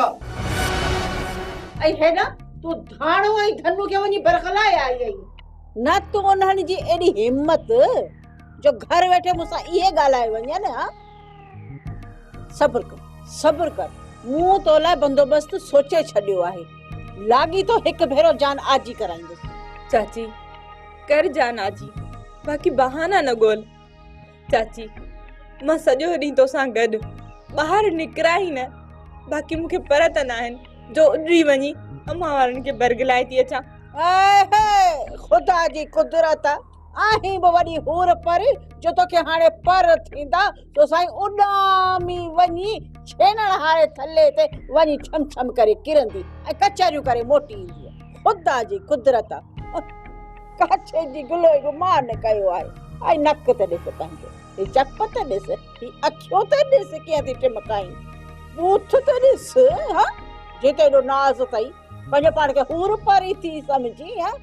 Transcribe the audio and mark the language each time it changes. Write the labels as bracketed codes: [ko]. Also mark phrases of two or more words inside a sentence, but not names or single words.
[sd] ऐं है न तू धाणो ऐं धनु खे वञी बरखलाए आई आई न तू उन्हनि जी एॾी हिम्मत जो घर वेठे मूंसां इहे ॻाल्हाए वञे न। सब्र कर मूं तो लाइ बंदोबस्त सोचे छॾियो आहे। लागी तो हिकु भेरो जान आजी कराईंदुसि। चाची कर जान आजी बाक़ी बहाना न ॻोल्ह। चाची मां सॼो ॾींहुं तोसां गॾु ॿाहिरि निकिरा ई न बाक़ी मूंखे पर त न आहिनि जो उॾी वञी अम्मा वारनि खे बरगलाए थी अचां। ख़ुदा जी कुदरत आहीं बि वॾी हूर पर जो तोखे हाणे पर थींदा तो साईं उॾामी वञी छेनण हारे थल्ले ते वञी छम छम करे किरंदी ऐं कचरियूं करे मोटी ईंदी। ख़ुदा जी कुदरत काछे जी गुलो गुमान कयो आहे। ऐं नक त ॾिस पंहिंजो, ही चप त ॾिस, ही अखियूं त ॾिस कीअं थी टिमकाईं, बूथ त ॾिस हा जिते एॾो नाज़ अथई पंहिंजे पाण खे हूर परी थी सम्झी हा।